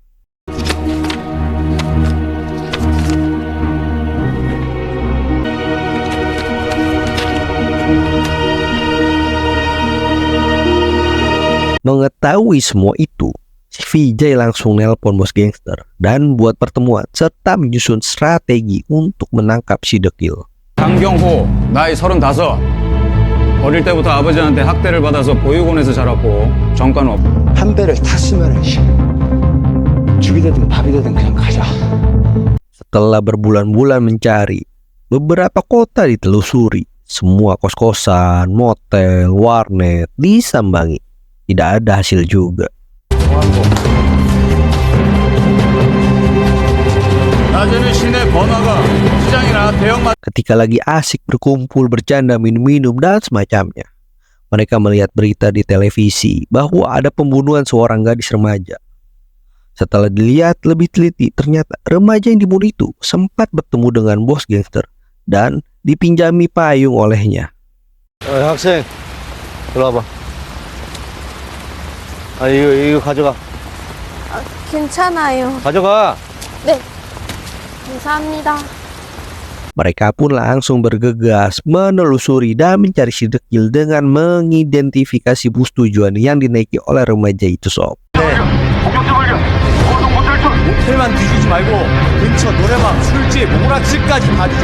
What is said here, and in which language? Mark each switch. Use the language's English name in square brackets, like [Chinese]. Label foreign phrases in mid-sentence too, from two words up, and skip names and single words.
[Indonesian] Mengetahui semua itu, si Vijay langsung nelpon bos gangster dan buat pertemuan serta menyusun strategi untuk menangkap si dekil. [Korean] 강경호, 나이 35. 어릴 때부터 아버지한테 학대를 받아서 보육원에서 자랐고 전과는 없. 한 배를 탔으면 죽이 되든 밥이 되든 그냥 가자. [Indonesian] Setelah berbulan-bulan mencari, beberapa kota ditelusuri. Semua kos-kosan, motel, warnet disambangi. Tidak ada hasil juga. [Korean] 낮에는 시내 번화가, 시장이나 대형마트. [Indonesian] Ketika lagi asik berkumpul, bercanda, minum-minum, dan semacamnya, mereka melihat berita di televisi bahwa ada pembunuhan seorang gadis remaja. Setelah dilihat lebih teliti, ternyata remaja yang dibunuh itu sempat bertemu dengan bos gangster dan dipinjami payung olehnya. [Korean] 학생, 일로 와봐. 이거 가져가. 괜찮아요. 가져가. 네. 감사합니다. [Indonesian] Mereka pun langsung bergegas menelusuri dan mencari si dekil dengan mengidentifikasi bus tujuan yang dinaiki oleh remaja itu, sob. [Korean] 호텔만 뒤지지 말고 근처 노래방, 술집, 오락실까지 다 뒤져.